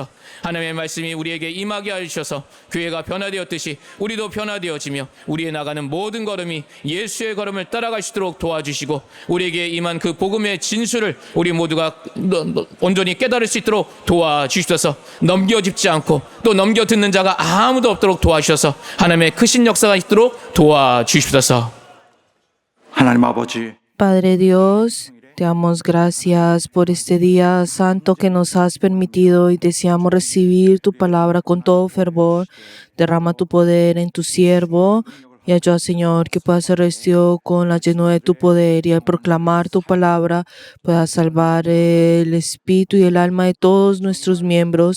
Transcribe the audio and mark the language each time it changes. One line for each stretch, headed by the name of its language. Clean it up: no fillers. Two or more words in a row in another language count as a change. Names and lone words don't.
Korean: 하나님의 말씀이 우리에게 임하게 하여 주셔서 교회가 변화되었듯이 우리도 변화되어지며 우리의 나가는 모든 걸음이 예수의 걸음을 따라갈 수 있도록 도와주시고 우리에게 임한 그 복음의 진수를 우리 모두가 온전히 깨달을 수 있도록 도와주십소서. 넘겨짚지 않고 또 넘겨 듣는 자가 아무도 없도록 도와주셔서 하나님의 크신 역사가 있도록 도와주십소서. 하나님 아버지,
Spanish: Padre Dios, te damos gracias por este día santo que nos has permitido y deseamos recibir tu palabra con todo fervor. Derrama tu poder en tu siervo y ayuda, Señor, que pueda ser revestido con la llenura de tu poder y al proclamar tu palabra pueda salvar el espíritu y el alma de todos nuestros miembros.